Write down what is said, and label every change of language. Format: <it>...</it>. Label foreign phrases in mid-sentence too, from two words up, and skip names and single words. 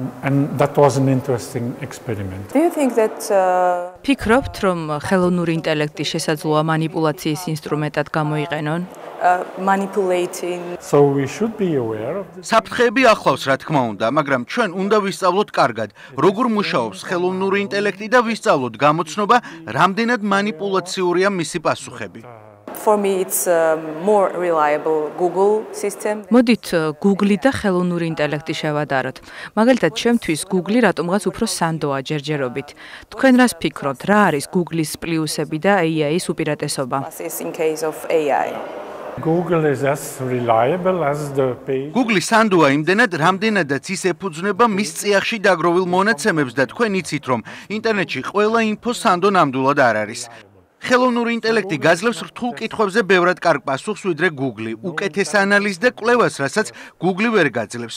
<ka>ფიქრობთ, რომ ხელოვნური ინტელექტი შესაძლოა მანიპულაციის ინსტრუმენტად გამოიყენონ? საფრთხეები ახლავს, რა თქმა უნდა, მაგრამ ჩვენ უნდა ვისწავლოთ კარგად, როგორ მუშაობს ხელოვნური ინტელექტი და ვისწავლოთ გამოცნობა, რამდენად მანიპულაციურია მისი პასუხები.</ka> <en>For me it's more reliable Google system.</en> <ka>მოდით Google და ხელოვნური ინტელექტი შევადაროთ. მაგალითად, ჩემთვის Google რატომღაც უფრო სანდოა ჯერჯერობით. თქვენ რას ფიქრობთ, რა არის Google-ის პლუსები და AI-ის უპირატესობა?</ka> <en>Google is as reliable as the page.</en> <ka>Google სანდოა იმდენად, რამდენადაც ის ეფუძნება მის წიაღში დაგროვილ მონაცემებს და თქვენ იცით, რომ ინტერნეტში ყველა ინფო სანდო ნამდვილად არ არის. ხელოვნური ინტელექტი გაძლევს რთულ კითხვებზე ბევრად კარგ პასუხს ვიდრე Google. უკეთეს ანალიზს და კვლევას, რასაც Google ვერ გაძლევს.</ka>